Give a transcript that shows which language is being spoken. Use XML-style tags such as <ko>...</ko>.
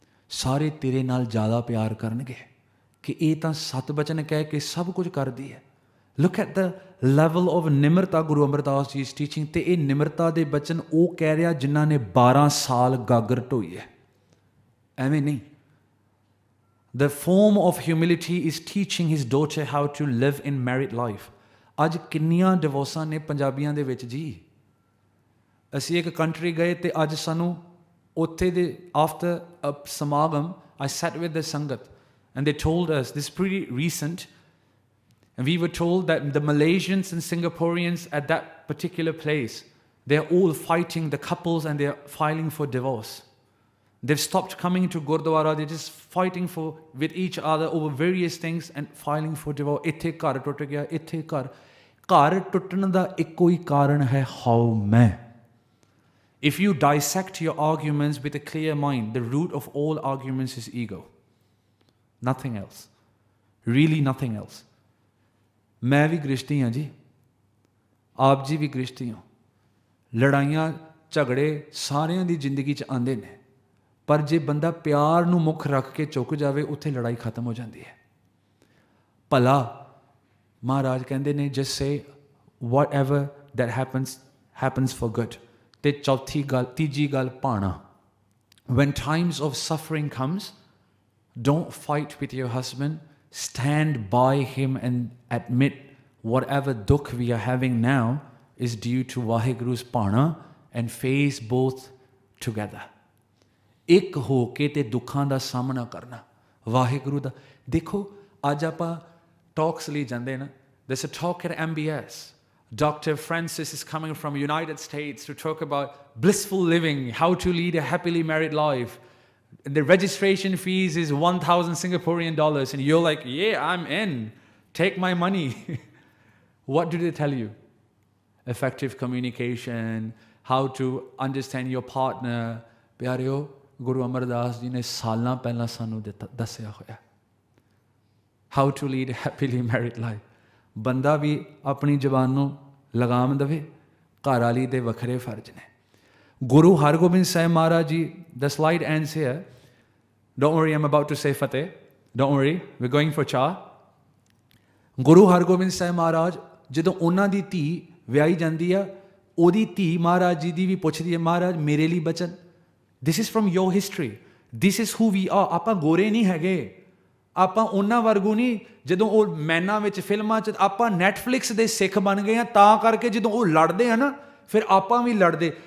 <pa>ਸਾਰੇ ਤੇਰੇ ਨਾਲ ਜ਼ਿਆਦਾ ਪਿਆਰ ਕਰਨਗੇ ਕਿ ਇਹ ਤਾਂ ਸਤ ਬਚਨ ਕਹਿ ਕੇ ਸਭ ਕੁਝ ਕਰਦੀ ਹੈ।</pa> <en>Look at the level of nimrata Guru Amardas ji ਇਸ teaching.</en> <pa>ਤੇ ਇਹ ਨਿਮਰਤਾ ਦੇ ਬਚਨ ਉਹ ਕਹਿ ਰਿਹਾ ਜਿਨ੍ਹਾਂ ਨੇ 12 ਸਾਲ ਗਾਗਰ ਢੋਈ ਹੈ, ਐਵੇਂ ਨਹੀਂ।</pa> <en>The form of humility is teaching his daughter how to live in married life.</en> <pa>ਅੱਜ ਕਿੰਨੀਆਂ ਡਿਵੋਰਸਾਂ ਨੇ ਪੰਜਾਬੀਆਂ ਦੇ ਵਿੱਚ ਜੀ। ਅਸੀਂ ਇੱਕ ਕੰਟਰੀ ਗਏ ਤੇ ਅੱਜ ਸਾਨੂੰ ਉੱਥੇ ਦੇ</pa> <en>After a samagam I sat with the sangat and they told us, this is pretty recent, and we were told that the Malaysians and Singaporeans at that particular place, they're all fighting, the couples, and they're filing for divorce. They've stopped coming to Gurdwara, they're just fighting with each other over various things and filing for divorce.</en> <pa>ਇੱਥੇ ਘਰ ਟੁੱਟ ਗਿਆ, ਇੱਥੇ ਘਰ ਟੁੱਟਣ ਦਾ ਇੱਕੋ ਹੀ ਕਾਰਨ ਹੈ ਹਾਉ ਮੈਂ।</pa> <en>If you dissect your arguments with a clear mind, the root of all arguments is ego. Nothing else. Really nothing else.</en> <pa>ਮੈਂ ਵੀ ਗ੍ਰਿਸ਼ਤੀ ਹਾਂ ਜੀ, ਆਪ ਜੀ ਵੀ ਗ੍ਰਿਸ਼ਤੀ ਹੋ। ਲੜਾਈਆਂ ਝਗੜੇ ਸਾਰਿਆਂ ਦੀ ਜ਼ਿੰਦਗੀ 'ਚ ਆਉਂਦੇ ਨੇ, ਪਰ ਜੇ ਬੰਦਾ ਪਿਆਰ ਨੂੰ ਮੁੱਖ ਰੱਖ ਕੇ ਚੁੱਕ ਜਾਵੇ, ਉੱਥੇ ਲੜਾਈ ਖਤਮ ਹੋ ਜਾਂਦੀ ਹੈ। ਭਲਾ ਮਹਾਰਾਜ ਕਹਿੰਦੇ ਨੇ</pa> <en>Just say whatever that happens for good.</en> <pa>ਅਤੇ ਤੀਜੀ ਗੱਲ ਭਾਣਾ।</pa> <en>when times of suffering comes, don't fight with your husband, stand by him and admit whatever dukh we are having now is due to Vaheguru's Pana and face both together.</en> <pa>ਇੱਕ ਹੋ ਕੇ ਤੇ ਦੁੱਖਾਂ ਦਾ ਸਾਹਮਣਾ ਕਰਨਾ ਵਾਹਿਗੁਰੂ ਦਾ। ਦੇਖੋ ਅੱਜ ਆਪਾਂ ਟਾਕਸ ਲਈ ਜਾਂਦੇ ਨਾ,</pa> <en>there's a talk at MBS. Dr. Francis is coming from United States to talk about blissful living, how to lead a happily married life. The registration fees is 1,000 Singaporean dollars, and you're like, yeah, I'm in. Take my money. What do they tell you? Effective communication, how to understand your partner.</en> <pa>ਪਿਆਰਿਓ, ਗੁਰੂ ਅਮਰਦਾਸ ਜੀ ਨੇ ਸਾਲਾਂ ਪਹਿਲਾਂ ਸਾਨੂੰ ਦੱਸਿਆ ਹੋਇਆ</pa> <en>how to lead a happily married life.</en> <pa>ਬੰਦਾ ਵੀ ਆਪਣੀ ਜ਼ਬਾਨ ਨੂੰ ਲਗਾਮ ਦੇਵੇ, ਘਰ ਵਾਲੀ ਦੇ ਵੱਖਰੇ ਫਰਜ਼ ਨੇ। Guru Hargobind Sahib Maharaj ji,</pa> <en>the slide ends here. Don't worry, I'm about to say Fateh. Don't worry, we're going for cha.</en> <pa>Guru Hargobind Sahib ਮਹਾਰਾਜ ਜਦੋਂ ਉਹਨਾਂ ਦੀ ਧੀ ਵਿਆਹੀ ਜਾਂਦੀ ਆ, ਉਹਦੀ ਧੀ ਮਹਾਰਾਜ ਜੀ ਦੀ ਵੀ ਪੁੱਛਦੀ ਹੈ, ਮਹਾਰਾਜ ਮੇਰੇ ਲਈ ਬਚਨ।</pa> <en>This is from your history, this is who we are.</en> <pa>ਆਪਾਂ ਗੋਰੇ ਨਹੀਂ ਹੈਗੇ, ਆਪਾਂ ਉਹਨਾਂ ਵਰਗੂ ਨਹੀਂ। ਜਦੋਂ ਉਹ ਮੈਨਾਂ ਵਿੱਚ ਫਿਲਮਾਂ 'ਚ ਆਪਾਂ ਨੈਟਫਲਿਕਸ ਦੇ ਸਿੱਖ ਬਣ ਗਏ ਆ, ਤਾਂ ਕਰਕੇ ਜਦੋਂ ਉਹ ਲੜਦੇ ਆ ਨਾ, ਫਿਰ ਆਪਾਂ ਵੀ ਲੜਦੇ।</pa>